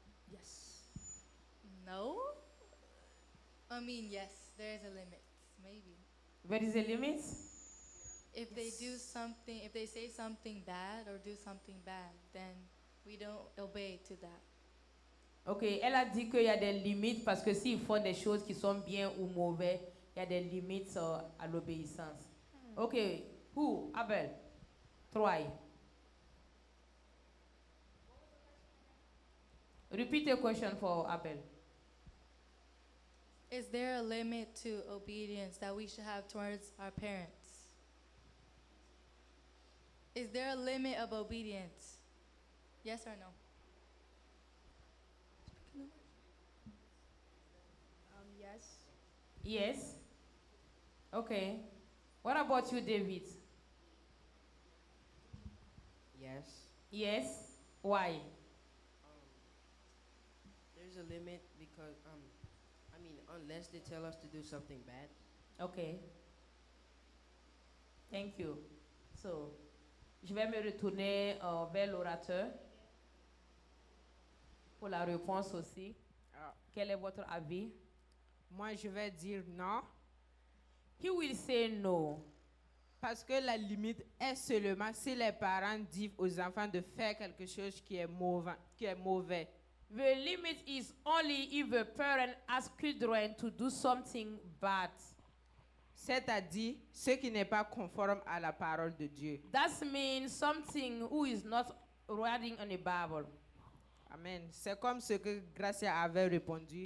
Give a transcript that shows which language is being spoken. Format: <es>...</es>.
<en>Yes. No? I mean, yes, there is a limit, maybe. There is a limit? If they do something, if they say something bad or do something bad, then we don't obey to that.</en> <fr>Ok, elle a dit qu'il y a des limites parce que s'ils font des choses qui sont bien ou mauvais, il y a des limites à l'obéissance.</fr> <en>Ok, who? Abel? Try. Repeat the question for Abel. Is there a limit to obedience that we should have towards our parents? Is there a limit of obedience? Yes or no? Yes. Yes? Okay. What about you, David? Yes. Yes? Why? There's a limit because I mean, unless they tell us to do something bad. Okay. Thank you.</en> <fr>So, je vais me retourner vers l'orateur pour la réponse aussi. Quel est votre avis? Moi, je vais dire non.</fr> <en>He will say no.</en> <fr>Parce que la limite est seulement si les parents disent aux enfants de faire quelque chose qui est mauvais.</fr> <en>The limit is only if a parent asks children to do something bad.</en> <fr>C'est-à-dire ce qui n'est pas conforme à la parole de Dieu.</fr> <en>That means something who is not writing in the Bible. Amen.</en> <fr>C'est comme ce que Gracia avait répondu</fr>